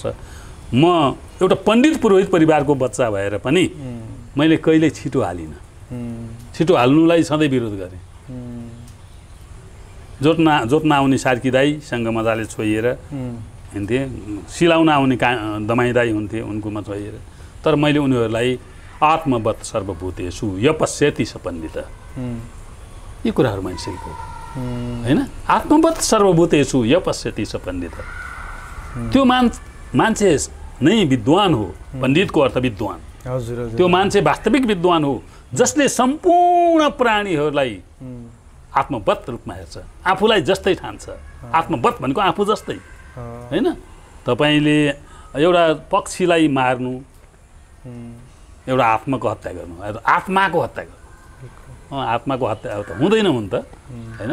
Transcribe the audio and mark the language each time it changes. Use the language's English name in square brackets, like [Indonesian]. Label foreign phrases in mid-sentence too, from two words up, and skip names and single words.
[Nepali] म एउटा पण्डित पुरोहित परिवारको बच्चा भएर पनि मैले कहिल्यै छिटो हालिनँ। छिटो हाल्नुलाई सधैँ विरोध गरेँ। जोत्न आउने सार्की दाईसँग मजाले छोइएर हिँड्थेँ, सिलाउन आउने दमाई दाई हुन्थे, उनकोमा छोइएर। तर मैले उनीहरूलाई [Sanskrit] आत्मवत् सर्वभूतेषु यपश्यति स पण्डित, [Nepali] यी कुराहरू मैले सिकेको हैन। [Sanskrit] आत्मवत् सर्वभूतेषु यपश्यति स पण्डित, [Nepali] त्यो मान्छे नै विद्वान हो। पण्डितको अर्थ विद्वान। त्यो मान्छे वास्तविक विद्वान हो जसले सम्पूर्ण प्राणीहरूलाई आत्मवत् रूपमा हेर्छ, आफूलाई जस्तै ठान्छ। आत्मवत् भनेको आफू जस्तै हैन। तपाईँले एउटा पक्षीलाई मार्नु एउटा आत्माको हत्या गर्नु, आत्माको हत्या गर्नु, आत्माको हत्या त हुँदैन हुन त हैन।